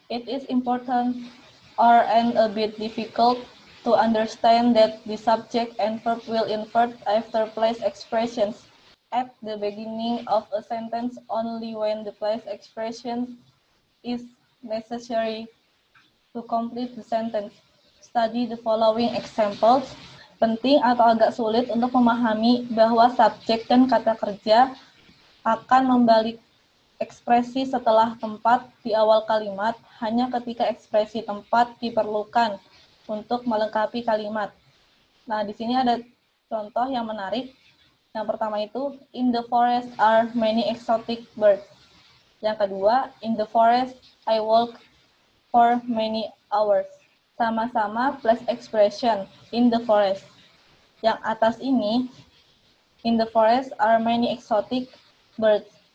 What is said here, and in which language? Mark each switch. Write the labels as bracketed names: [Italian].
[English] It is important or and a bit difficult to understand that the subject and verb will invert after place expressions at the beginning of a sentence only when the place expression is necessary to complete the sentence. Study the following examples. [Indonesian] Penting atau agak sulit untuk memahami bahwa subjek dan kata kerja akan membalik ekspresi setelah tempat di awal kalimat hanya ketika ekspresi tempat diperlukan untuk melengkapi kalimat. Nah, di sini ada contoh yang menarik. Yang pertama itu, [English] in the forest are many exotic birds. [Indonesian] Yang kedua, [English] in the forest I walk for many hours. [Indonesian] Sama-sama [English] plus expression, in the forest. [Indonesian] Yang atas ini, [English] in the forest are many exotic birds.